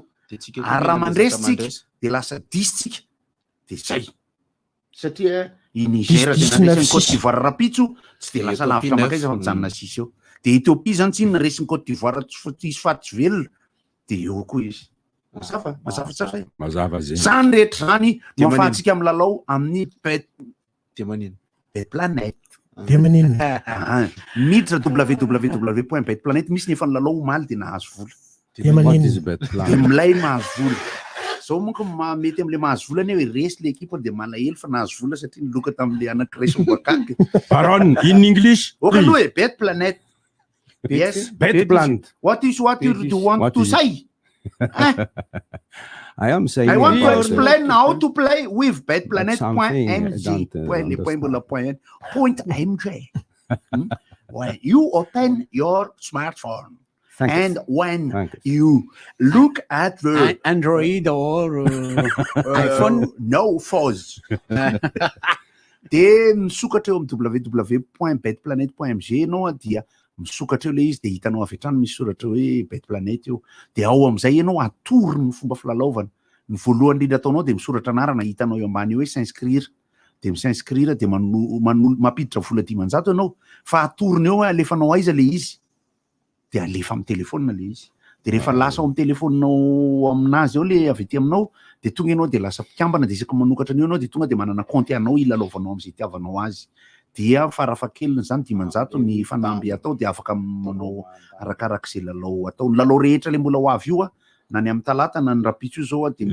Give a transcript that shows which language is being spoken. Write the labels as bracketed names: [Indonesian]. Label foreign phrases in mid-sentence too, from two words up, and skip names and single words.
[Malagasy] raha mandresy tsika de lasa 10 tsika de zay satria i Niger de mandresy Côte d'Ivoire rapitso tsy de lasa lavitra makaiza fa mijanona 6 eo de Ethiopie zany tsy inona resy Côte d'Ivoire tsy faty velona de eo koa izy mazava zany rehetra zany mafahantsika amin'ny lalao amin'ny bet planète de manino miditra www.betplanète misy nefa ny lalao omaly de nahazo vola de manino de milay mahazo vola zao monko mety am'le mahazo vola hoe resy [French] le équipe [Malagasy] de malahelo fa nahazo vola satria niloka tam'le anakiraiso boakaky [English] Baron in English okay bet planète yes bet planet what you want to say I am saying I want to explain how to play with betplanet.mg. When you open your smartphone and when you look at the Android or iPhone, no phones. [Malagasy] De misokatra eo amin'ny www.betplanet.mg no dia misokatra eo le izy de hitanao avy hatrany misy soratra hoe bet planète eo de ao am'izay ianao atory ny fomba filalaovana ny voalohany indrindra ataonao de misoratra anarana hitanao eo ambany hoe s'inscrire de misinscrire de mampiditra vola 500 ianao fa atoriny eo alefanao aiza le izy de alefa amin'ny telefona le izy de rehefa lasa ao amin'ny telefoninao aminazy eo le avy ety aminao de tonga ianao de lasa mpikambana de isaky manokatra an'io ianao de tonga de manana compte anao ilalovanao am'izay itiavanao azy dia farafahakeliny zany 500 ny fanamby atao de afaka manao arakarak'izay lalao atao ny lalao rehetra le mbola ho avy io na ny amin'ny talata na ny rapitso io zao de